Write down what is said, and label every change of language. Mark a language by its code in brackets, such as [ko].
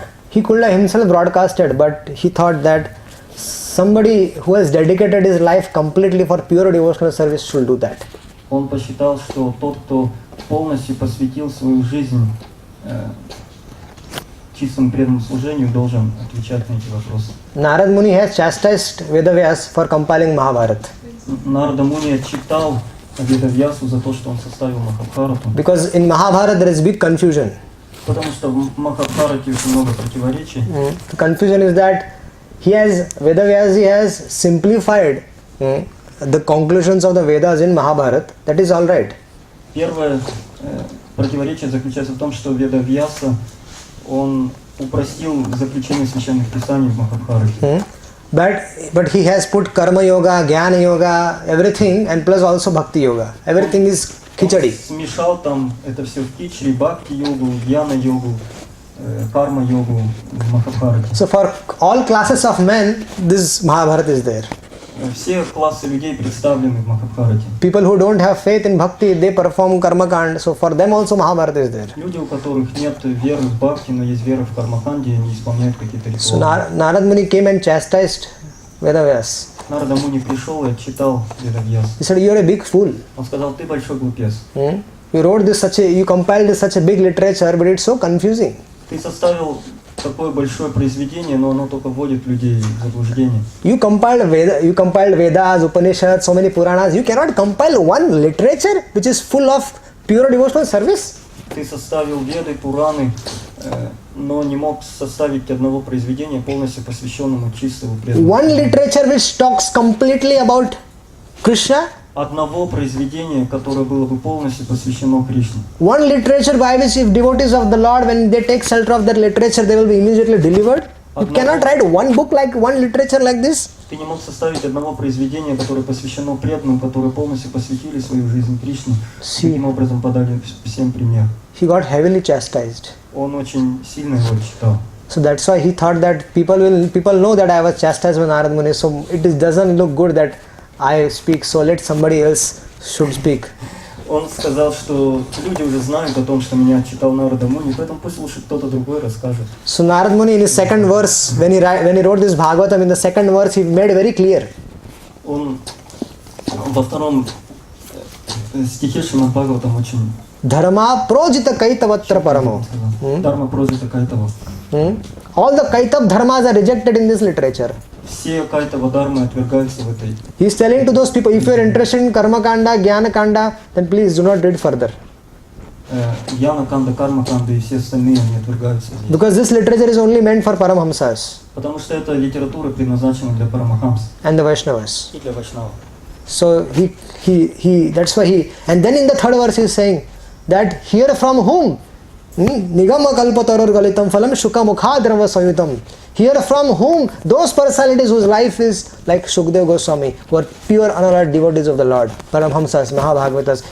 [en] He could have himself broadcasted, but he thought that somebody who has dedicated his life completely for pure devotional service should do that. [ru] Он посчитал, что тот, кто полностью посвятил свою жизнь чистому преданному служению, должен отвечать на эти вопросы. [en] Narad Muni has chastised Vedavyas for compiling Mahabharata. [ru] Нарада Муни отчитал Ведавьясу за то, что он составил Махабхарату. [en] Because in Mahabharata there is big confusion. [ru] Потому что в Махабхарате очень много противоречий. [en] The confusion is that Vedavyas has simplified the conclusions of the Vedas in Mahabharata. That is all right. [ru] Первое противоречие заключается в том, что Ведавьяса он упростил заключение священных писаний в Махабхарате. [en] But he has put karma yoga, jnana yoga, everything, and plus also bhakti yoga. Everything is khichadi. [ru] Он смешал там это все в кичри, бхакти-йогу, дьяна-йогу, карма-йогу в Махабхарате. [en] So for all classes of men, this Mahabharata is there. [ru] Все классы людей представлены в Махабхарате. [en] People who don't have faith in bhakti, they perform karma kand. So for them also Mahabharata is there. [ru] Люди, у которых нет веры в бхакти, но есть вера в кармаканде, они исполняют какие-то [en] So [ru] ритуалы. [en] Narad Muni came and chastised Vedavyas. [ru] Нарада Муни пришел и отчитал Ведавьясу. [en] He said, "You are a big fool. [ru] Он сказал, ты большой глупец. [en] You compiled such a big literature, but it's so confusing." [ru] Ты составил такое большое произведение, но оно только вводит людей в заблуждение. [en] You compiled Vedas, Upanishads, so many Puranas. You cannot compile one literature which is full of pure devotional service. [ru] Ты составил Веды, Пураны, но не мог составить одного произведения, полностью посвященному чистому преданному. [en] One literature which talks completely about Krishna. [ru] Одного произведения, которое было бы полностью посвящено Кришне. [en] One literature by which if devotees of the Lord, when they take shelter of that literature, they will be immediately delivered. You cannot write one book like one literature like this. [ru] Ты не мог составить одного произведения, которое посвящено преданным, которые полностью посвятили свою жизнь Кришне. Таким образом подали всем пример. [en] He got heavily chastised. [ru] Он очень сильно его читал. [en] So that's why he thought that people know that I was chastised by Narad Muni, so doesn't look good that I speak, so let somebody else should speak. [ru] Он сказал, что люди уже знают о том, что меня читал Нарада Муни, поэтому пусть лучше кто-то другой расскажет. [en] So Narad Muni in his second verse, when he wrote this Bhagavatam, in the second verse he made very clear. [ru] Он во втором стихе Шримад Бхагаватам очень [sa] Dharma projita kaitavatra paramo. Dharma projita kaitava. [en] All the kaitav dharmas are rejected in this literature. [ru] Все кайтава дharмы отвергаются в этой. [en] He is telling to those people, if you are interested in karma kanda, jnana kanda, then please do not read further. [ru] Jnana kanda, karma kanda и все остальные они отвергаются здесь. [en] Because this literature is only meant for Paramhamsas. [ru] Потому что эта литература предназначена для Парамахамс. [en] And the Vaishnavas. [ru] И для Вайшнава. [en] So that's why and then in the third verse he is saying that hear from whom? [sa] Nigama kalpataror galitam phalam shuka mukhadrava sayutam. [en] Hear from whom? Those personalities whose life is like Shukdev Goswami, who are pure unalloyed devotees of the Lord, Paramhamsas, Mahabhagavatas.